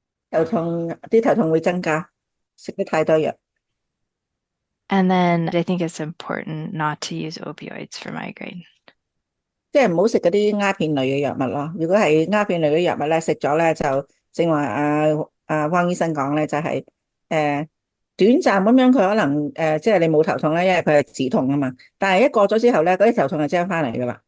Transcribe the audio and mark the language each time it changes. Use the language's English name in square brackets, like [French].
[Cantonese] 頭痛會增加，食得太多藥。 [English] And then I think it's important not to use opioids for migraine. [Cantonese] 即係唔好食嗰啲鴉片類嘅藥物咯。如果係鴉片類嘅藥物咧，食咗咧就正話汪醫生講咧，就係短暫咁樣佢可能即係你冇頭痛咧，因為佢係止痛啊嘛。但係一過咗之後咧，嗰啲頭痛就即刻翻嚟噶啦。